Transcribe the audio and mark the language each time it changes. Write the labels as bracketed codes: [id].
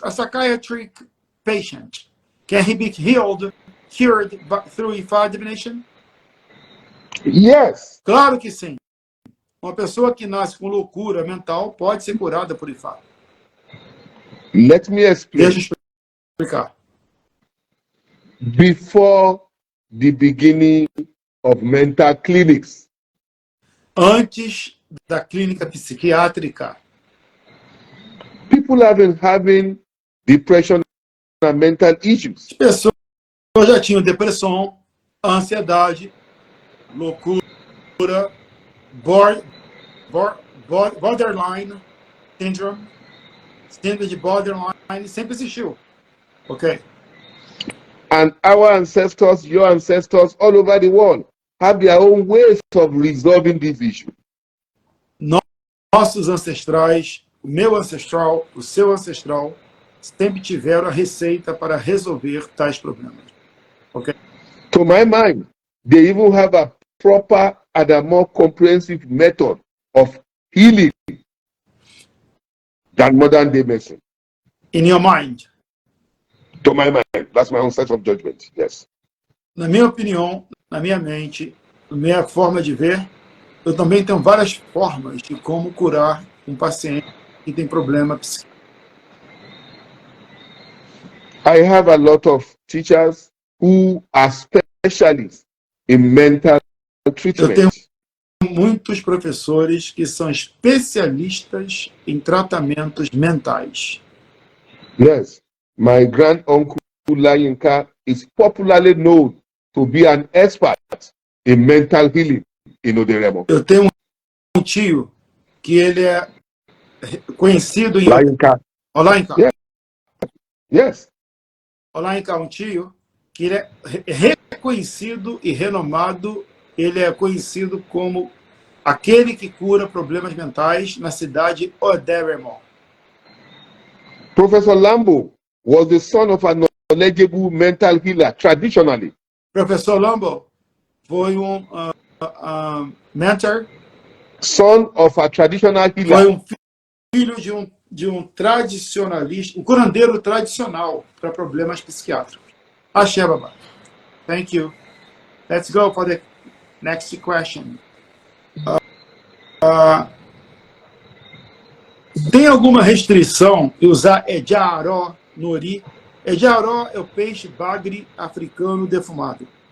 [en] A psychiatric patient, can he be cured through Ifa divination? Yes. [pt] Claro que sim. Uma pessoa que nasce com loucura mental pode ser curada por Ifá. [en] Let me explain. [pt] Deixa eu explicar. [en] Before the beginning of mental clinics, [pt] Antes da clínica psiquiátrica, [en] people have been having depression and mental issues. [pt] as pessoas já tinham depressão, ansiedade, loucura, borderline syndrome, síndrome de borderline, sempre existiu. Ok? [en] And our ancestors, your ancestors, all over the world have their own ways of resolving this issue. [pt] Nossos ancestrais, o meu ancestral, o seu ancestral, sempre tiveram a receita para resolver tais problemas. Ok? [en] To my mind, they even have a proper and a more comprehensive method of healing than modern day medicine. In your mind. To my mind, that's my own sense of judgment. Yes. [pt] Na minha opinião, na minha mente, na minha forma de ver, eu também tenho várias formas de como curar um paciente que tem problema psíquico. [en] I have a lot of teachers who are specialists in mental treatment. [pt] Eu tenho muitos professores que são especialistas em tratamentos mentais. [en] Yes, my grand uncle Layinka is popularly known to be an expert in mental healing in Oderemo. [pt] Eu tenho um tio que ele é conhecido em Layinka. Olayinka. [en] Yes. Yes. [pt] Olayinka, um tio que ele é reconhecido e renomado. Ele é conhecido como aquele que cura problemas mentais na cidade Oderemo. [en] Professor Lambo was the son of a knowledgeable mental healer traditionally. [pt] Professor Lambo foi mentor. [en] Son of a traditional healer. [pt] Foi filho de um tradicionalista, um curandeiro tradicional para problemas psiquiátricos. [en] Axé, Baba. Thank you. Let's go for the next question. [pt] Tem alguma restrição em usar ejaró no ori? Ejaró é o peixe bagre africano defumado.